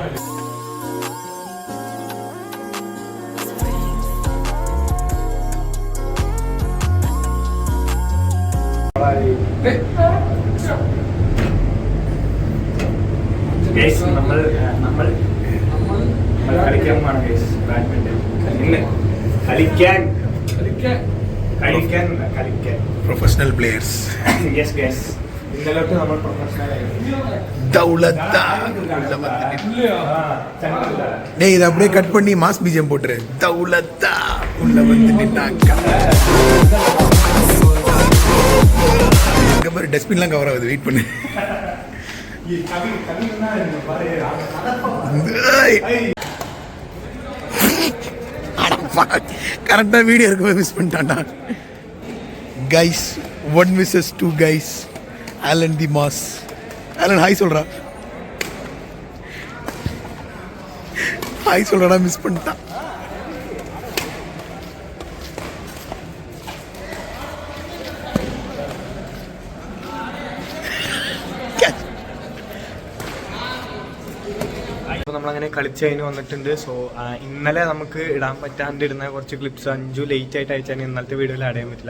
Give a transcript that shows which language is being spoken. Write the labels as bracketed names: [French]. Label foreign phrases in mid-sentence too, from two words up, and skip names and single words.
[Malayalam] നമ്മൾ കളിക്കാൻ പോവാണ് ഗൈസ്. ബാഡ്മിന്റൺ കളിക്കാൻ [English] professional players. yes guys, [Malayalam] ഇന്നലോട്ട് നമ്മൾ [English] professional [Tamil] டேய் இதை அப்படியே கட் பண்ணி மாஸ் பீஜம் போட்டுரு. தௌலத்தா உள்ள வந்து நின்னாங்க. அதுக்கப்புறம் டஸ்ட்பின்லாம் கவர் ஆகுது, வெயிட் பண்ணு. கரெக்டா வீடியோ இருக்கும்போது மிஸ் பண்ணிட்டான்டா கைஸ். 1 vs 2 கைஸ். ஆலன் [English] the mass. [Tamil] ஆலன் ஹாய் சொல்றா. ஹாய் சொல்றா, மிஸ் பண்ணிட்டான். [Malayalam] അപ്പോൾ നമ്മളങ്ങനെ കളിച്ച് കഴിഞ്ഞ് വന്നിട്ടുണ്ട്. സോ ഇന്നലെ നമുക്ക് ഇടാൻ പറ്റാണ്ടിരുന്ന കുറച്ച് ക്ലിപ്സ് അഞ്ചു ലേറ്റ് ആയിട്ട് അയച്ചാൽ ഇന്നലത്തെ വീഡിയോയിൽ ആഡ് ചെയ്യാൻ പറ്റില്ല.